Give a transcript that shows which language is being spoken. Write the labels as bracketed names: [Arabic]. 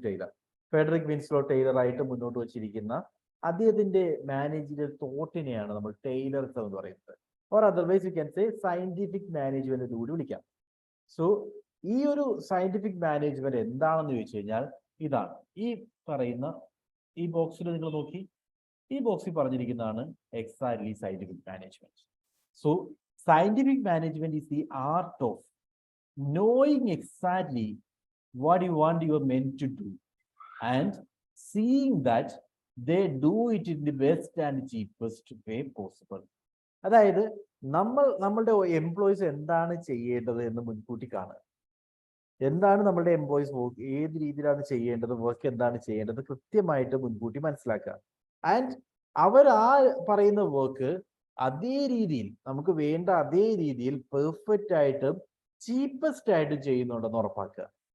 [Malayalam] Taylor, Federico Winslow Taylor ആയിട്ട് മുന്നോട്ട് വച്ചിരിക്കുന്ന അദ്ദേഹത്തിന്റെ മാനേജറിയൽ തോട്ടിനെയാണ് നമ്മൾ ടൈലറിസം എന്ന് പറയുന്നത്. [English] or otherwise you can say [Malayalam] scientific management കൂടി വിളിക്കാം. സോ ഈ ഒരു സയന്റിഫിക് മാനേജ്മെന്റ് എന്താണെന്ന് ചോദിച്ചു കഴിഞ്ഞാൽ ഇതാണ്. ഈ പറയുന്ന ഈ ബോക്സിൽ നിങ്ങൾ നോക്കി, ഈ ബോക്സിൽ പറഞ്ഞിരിക്കുന്നതാണ് exactly scientific management. [English] So scientific management is the art of knowing exactly what you want your men to do and seeing that they do it in the best and cheapest way possible. [Malayalam] അതായത് നമ്മളുടെ employees എന്താണ് ചെയ്യേണ്ടത് എന്ന് മുൻകൂട്ടി കാണുക. എന്താണ് നമ്മളുടെ employees work, ഏത് രീതിയിലാണ് ചെയ്യേണ്ടത്, വർക്ക് എന്താണ് ചെയ്യേണ്ടത് കൃത്യമായിട്ട് മുൻകൂട്ടി മനസ്സിലാക്കുക. ആൻഡ് അവർ ആ പറയുന്ന വർക്ക് അതേ രീതിയിൽ, നമുക്ക് വേണ്ട അതേ രീതിയിൽ പെർഫെക്റ്റ് ആയിട്ടും ചീപ്പസ്റ്റ് ആയിട്ടും ചെയ്യുന്നുണ്ടെന്ന് ഉറപ്പാക്കുക.